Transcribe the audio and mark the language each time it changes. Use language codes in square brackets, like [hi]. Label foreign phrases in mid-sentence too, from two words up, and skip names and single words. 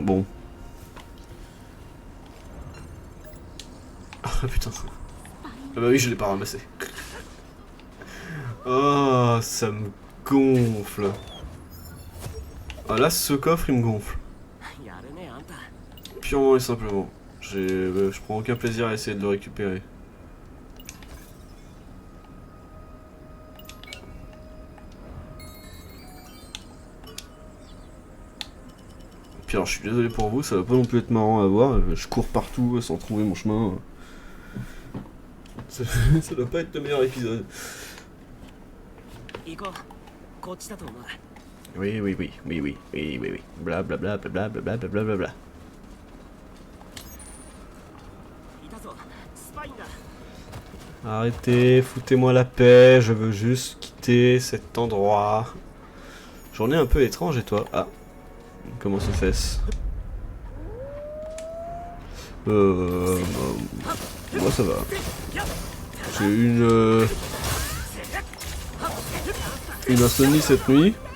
[fr] Bon. Ah putain. Ah bah oui, je l'ai pas ramassé. Oh, ça me gonfle. Ah là, ce coffre, il me gonfle. [ja] やるねあんた。 [fr] Purement et simplement. Je prends aucun plaisir à essayer de le récupérer. Puis alors, je suis désolé pour vous, ça va pas non plus être marrant à voir. Je cours partout sans trouver mon chemin. Ça doit pas être le meilleur épisode. [ja] 行こう。こっちだと思う。 [fr] Oui, oui, oui, oui, oui, oui, oui, oui. Bla bla bla bla bla bla bla bla bla bla. [ja] いたぞ。スパインだ。 [fr] Arrêtez, foutez-moi la paix, je veux juste quitter cet endroit. Journée un peu étrange et toi? Ah, comment se fait-ce? Moi ça va. J'ai eu une insomnie cette nuit.